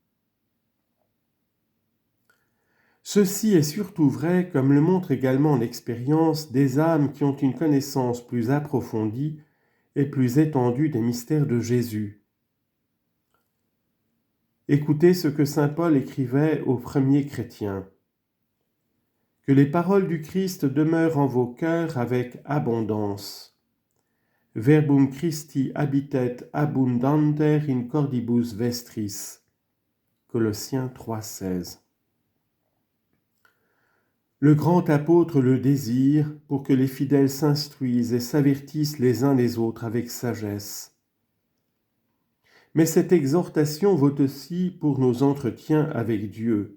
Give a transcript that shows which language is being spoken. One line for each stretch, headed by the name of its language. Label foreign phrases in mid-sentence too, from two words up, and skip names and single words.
French: Ceci est surtout vrai, comme le montre également l'expérience des âmes qui ont une connaissance plus approfondie et plus étendue des mystères de Jésus. Écoutez ce que saint Paul écrivait aux premiers chrétiens. « Que les paroles du Christ demeurent en vos cœurs avec abondance.
Latin: Verbum Christi habitet abundanter in cordibus vestris.
French: » Colossiens 3,16. Le grand apôtre le désire pour que les fidèles s'instruisent et s'avertissent les uns les autres avec sagesse. Mais cette exhortation vaut aussi pour nos entretiens avec Dieu.